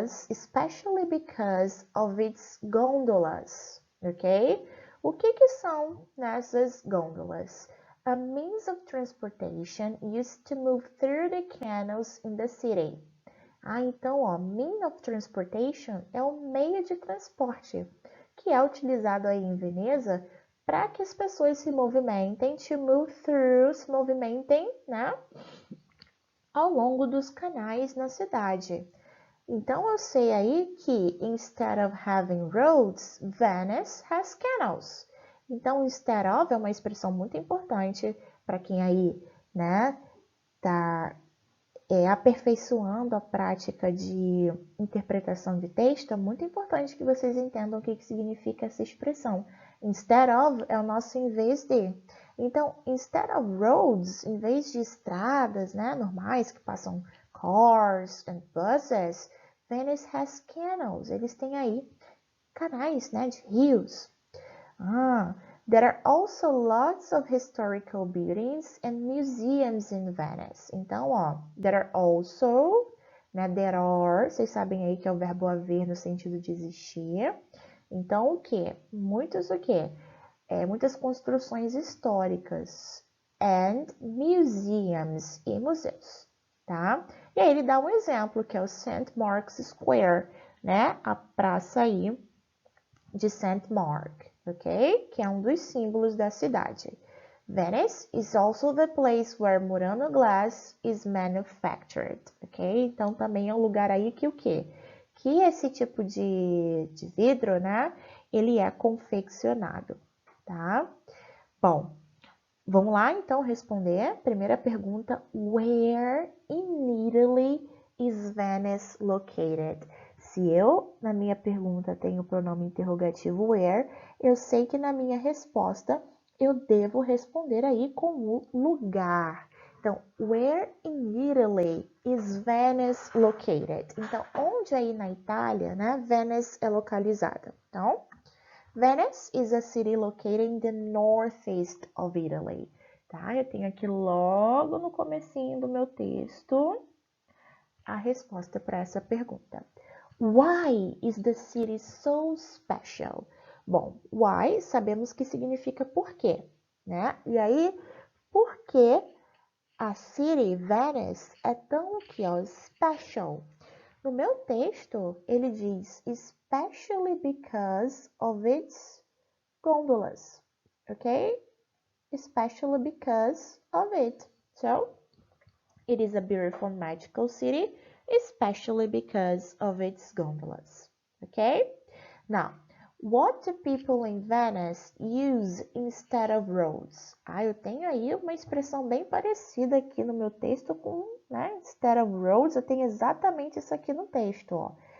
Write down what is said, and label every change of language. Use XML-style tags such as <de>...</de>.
<en>Especially because of its gondolas, ok?</en> <pt>O que são nessas gôndolas?</pt> <en>A means of transportation used to move through the canals in the city.</en> <pt>Então, ó,</pt> <en>mean of transportation</en> <pt>é um meio de transporte que é utilizado aí em Veneza para que as pessoas se movimentem,</pt> <en>to move through,</en> <pt>se movimentem, né, ao longo dos canais na cidade. Então, eu sei aí que</pt> <en>instead of having roads, Venice has canals.</en> <pt>Então,</pt> <en>instead of</en> <pt>é uma expressão muito importante para quem aí, né, tá aperfeiçoando a prática de interpretação de texto. É muito importante que vocês entendam o que significa essa expressão.</pt> <en>Instead of</en> <pt>é o nosso em vez de. Então,</pt> <en>instead of roads,</en> <pt>em vez de estradas, né, normais que passam</pt> <en>cars and buses, Venice has canals.</en> <pt>Eles têm aí canais, né, de rios.</pt> <en>There are also lots of historical buildings and museums in Venice.</en> <pt>Então, ó,</pt> <en>there are also,</en> <pt>né,</pt> <en>there are,</en> <pt>vocês sabem aí que é o verbo haver no sentido de existir. Então, o que? Muitas construções históricas</pt> <en>and museums</en> <pt>e museus, tá? E aí ele dá um exemplo, que é o St. Mark's Square, né? A praça aí de St. Mark, ok? Que é um dos símbolos da cidade.</pt> <en>Venice is also the place where Murano glass is manufactured, ok?</en> <pt>Então, também é um lugar aí que o quê? Que esse tipo de vidro, né? Ele é confeccionado, tá? Bom, vamos lá, então, responder. Primeira pergunta,</pt> <en>where in Italy is Venice located?</en> <pt>Se eu, na minha pergunta, tenho o pronome interrogativo where, eu sei que na minha resposta eu devo responder aí com o lugar.</pt> <en>Então, where in Italy is Venice located?</en> <pt>Então, onde aí na Itália, né, Venice é localizada?</pt> <en>Então, Venice is a city located in the northeast of Italy.</en> <pt>Tá? Eu tenho aqui logo no comecinho do meu texto a resposta para essa pergunta.</pt> <en>Why is the city so special?</en> <pt>Bom, why sabemos que significa por quê, né? E aí, por que a city Venice é tão aqui, ó, special? No meu texto, ele diz</pt> <en>especially because of its gondolas, ok? Especially because of it. So, it is a beautiful magical city, especially because of its gondolas. Okay? Now, what do people in Venice use instead of roads?</en> <pt>Eu tenho aí uma expressão bem parecida aqui no meu texto com, né?</pt> <en>Instead of roads,</en> <pt>eu tenho exatamente isso aqui no texto, ó.</pt>